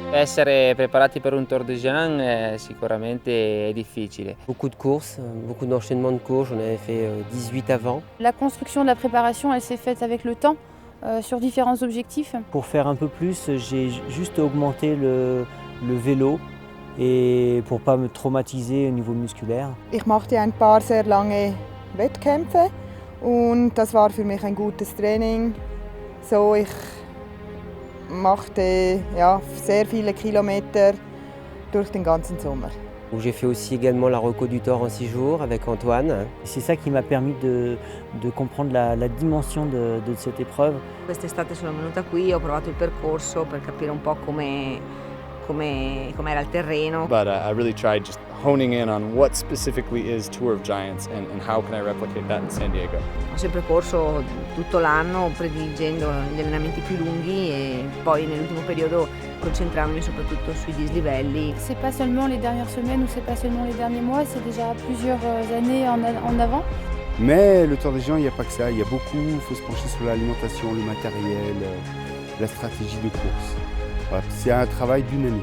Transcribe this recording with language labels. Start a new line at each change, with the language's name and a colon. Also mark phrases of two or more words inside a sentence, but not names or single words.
Italian: essere preparati per un Tour de Jean sicuramente è difficile.
French: Beaucoup de courses, beaucoup d'enchaînements de courses, j'en avais fait 18 avant. La construction de la préparation, elle s'est faite avec le temps, sur différents objectifs. Pour faire un peu plus, j'ai juste augmenté le vélo et pour pas me traumatiser au niveau musculaire.
German: Ich machte ein paar sehr lange Wettkämpfe und das war für mich ein gutes Training. So, ich machte sehr viele Kilometer durch den ganzen Sommer.
French: J'ai fait aussi également la Reco du Thor en 6 jours avec Antoine. C'est ça qui m'a permis de comprendre la dimension de cette épreuve.
Italian: Quest'estate sono venuta qui, ho provato il percorso per capire un po' com'era il terreno.
English: But I really tried just honing in on what specifically is Tour of Giants and how can I replicate that in San Diego.
Italian: Ho sempre corso tutto l'anno prediligendo gli allenamenti più lunghi e poi nell'ultimo periodo concentrandomi soprattutto sui dislivelli.
French: C'est pas seulement les dernières semaines ou c'est pas seulement les derniers mois, c'est déjà plusieurs années en avant. Mais le Tour des Géants, il n'y a pas que ça, il y a beaucoup, il faut se pencher sur l'alimentation, le matériel, la stratégie de course. Voilà, c'est un travail d'une année.